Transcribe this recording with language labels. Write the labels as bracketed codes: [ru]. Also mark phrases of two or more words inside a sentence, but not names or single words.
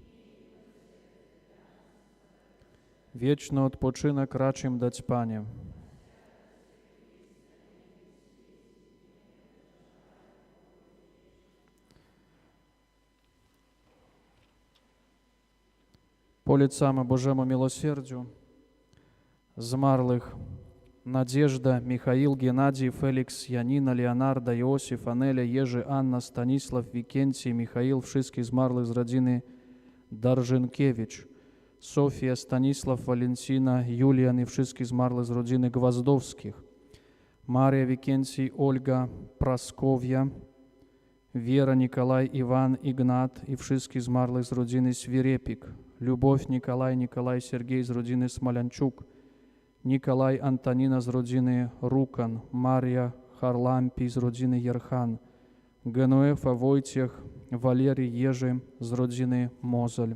[pl] Wieczny odpoczynek racz im dać, Panie. Polecamy Bożemu miłosierdziu zmarłych Надежда, Михаил, Геннадий, Феликс, Янина, Леонардо, Иосиф, Анеля, Ежи, Анна, Станислав, Викентий, Михаил, wszystkich zmarłych z rodziny Darżynkiewicz, Sofia, Stanisław, Walentina, Julian i wszystkich zmarłych z rodziny Gwazdowskich, Maria, Викентий, Ольга, Praskowia, Wera, Nikolaj, Iwan, Ignat i wszystkich zmarłych z rodziny Swirepik, Любовь, Nikolaj, Nikolaj, Sergiej z rodziny Smolянчук, Nikolaj, Antonina z rodziny Rukan, Maria, Harlampi z rodziny Jerchan, Genuefa, Wojciech, Walerii, Jerzy z rodziny Mozel.